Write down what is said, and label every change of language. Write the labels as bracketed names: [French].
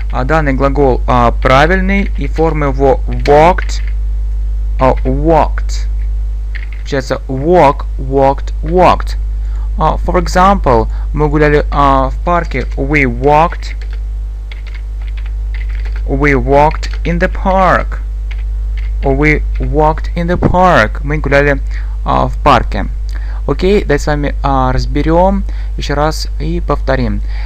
[Russian] Данный глагол правильный, и формы его walked, walked. [English] Получается walk, walked, walked. For example, [Russian] мы гуляли в парке. [English] We walked in the park. We walked in the park. [Russian] Мы гуляли в парке. Окей, давайте с вами разберем еще раз и повторим.